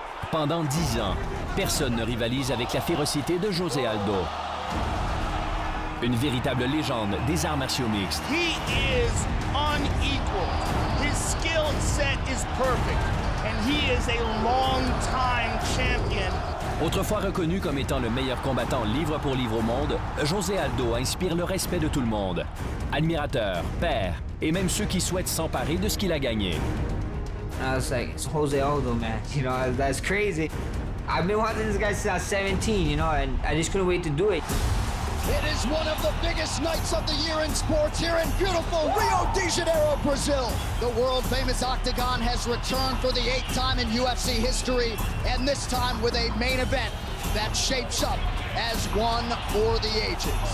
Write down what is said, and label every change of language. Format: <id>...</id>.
<fr>Pendant 10 ans, personne ne rivalise avec la férocité de Jose Aldo. Une véritable légende des arts martiaux mixtes.</fr> <en>He is unequaled. His skill set is perfect. And he is a long-time champion.</en> <fr>Autrefois reconnu comme étant le meilleur combattant livre pour livre au monde, Jose Aldo inspire le respect de tout le monde. Admirateurs, pairs et même ceux qui souhaitent s'emparer de ce qu'il a gagné.</fr> <en>I was like, it's Jose Aldo, man. You know, that's crazy. I've been watching this guy since I was 17, you know, and I just couldn't wait to do it. It is one of the biggest nights of the year in sports here in beautiful Rio de Janeiro, Brazil. The world-famous Octagon has returned for the 8th time in UFC history, and this time with a main event that shapes up as one for the ages.</en>